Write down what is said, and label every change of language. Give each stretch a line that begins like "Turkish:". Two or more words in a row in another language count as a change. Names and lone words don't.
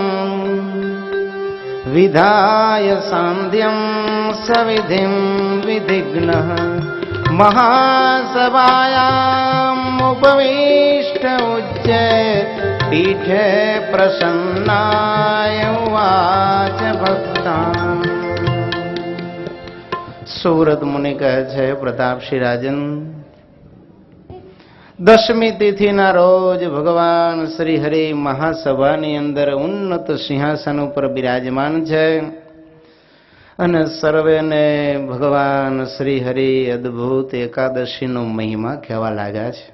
Sanskrit: विधाय सान्ध्यं सविधिं विधिग्नः महासभायाम् उपविष्ट उच्चे पीठे प्रसन्नाय उवाच भक्तान्।
Gujarati: સુરત મુનિ કહે છે, પ્રતાપસિંહ રાજન, દશમી તિથિના રોજ ભગવાન શ્રી હરિ મહાસભાની અંદર ઉન્નત સિંહાસન ઉપર બિરાજમાન છે અને સર્વેને ભગવાન શ્રી હરિ અદ્ભુત એકાદશીનો મહિમા કહેવા લાગ્યા છે.